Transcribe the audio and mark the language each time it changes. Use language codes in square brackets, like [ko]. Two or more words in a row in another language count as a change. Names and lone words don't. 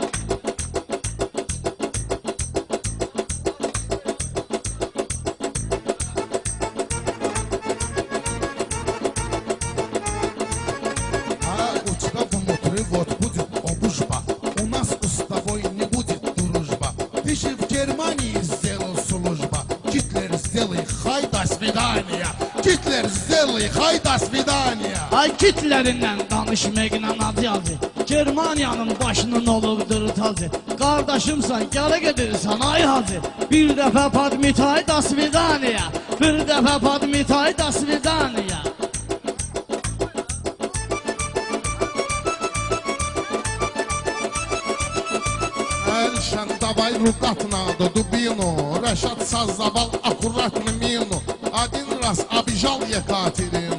[ru] У тебя внутри вот будет обужба. У нас с тобой не будет дружба. Ты же в Германии сделал служба. Гитлер, сделай хай, до свидания. Гитлер, сделай хай, до свидания. [az] Ay Hitler'indən danışmaqla adı yazı. Germaniyanın başının olubdur tazı. Qardaşımsan, gələ gedirsən ay hacı. Bir dəfə padmitay, [ru] до свидания. [az] Bir dəfə padmitay, [ru] до свидания. Эльшан, давай рукав надо дубину. Решат создавал аккуратно мину. Один раз обижал Екатерину.